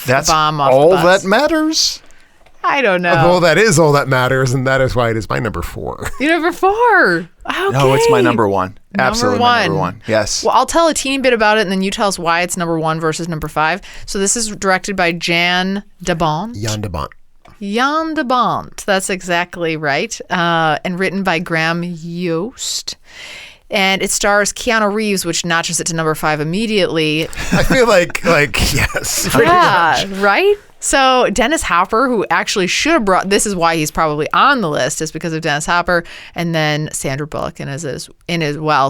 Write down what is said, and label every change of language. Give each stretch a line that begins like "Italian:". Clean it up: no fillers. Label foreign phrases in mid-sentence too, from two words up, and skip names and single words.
English: That's the bomb off all the bus? that matters. I don't know. Well, that is all that matters, and that is why it is my number 4. You're number 4. Okay. No, it's my number 1. Absolutely my number 1. Yes. Well, I'll tell a teeny bit about it, and then you tell us why it's number 1 versus number 5. So this is directed by Jan de Bont. Jan de Bont. Jan de Bont. That's exactly right. And written by Graham Yost. And it stars Keanu Reeves, which notches it to number 5 immediately. I feel like yes. Yeah, right? So Dennis Hopper, who actually should have brought, this is why he's probably on the list, is because of Dennis Hopper, and then Sandra Bullock in as well.